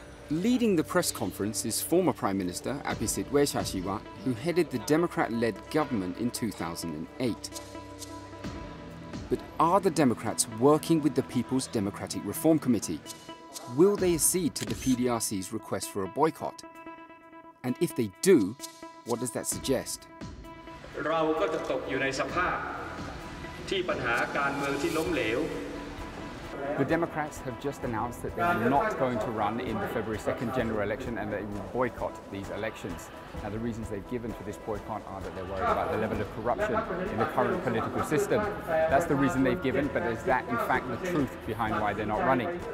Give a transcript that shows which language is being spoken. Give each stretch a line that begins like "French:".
English: Leading the press conference is former Prime Minister Apisit Wechashiwa, who headed the Democrat-led government in 2008. But are the Democrats working with the People's Democratic Reform Committee? Will they accede to the PDRC's request for a boycott? And if they do, what does that suggest?
Thai: เราก็จะตกอยู่ในสภาพที่ปัญหาการเมืองที่ล้มเหลว
English: The Democrats have just announced that they are not going to run in the February 2nd general election and they will boycott these elections. Now, the reasons they've given for this boycott are that they're worried about the level of corruption in the current political system. That's the reason they've given, but is that in fact the truth behind why they're not running?